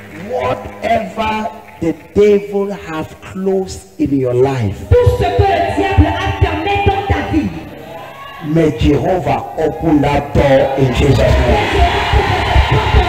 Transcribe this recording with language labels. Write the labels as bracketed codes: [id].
[en] Whatever the devil have closed in your life, [fr] Tout ce que le diable a fermé dans ta vie, [en] may Jehovah open that door in Jesus' name.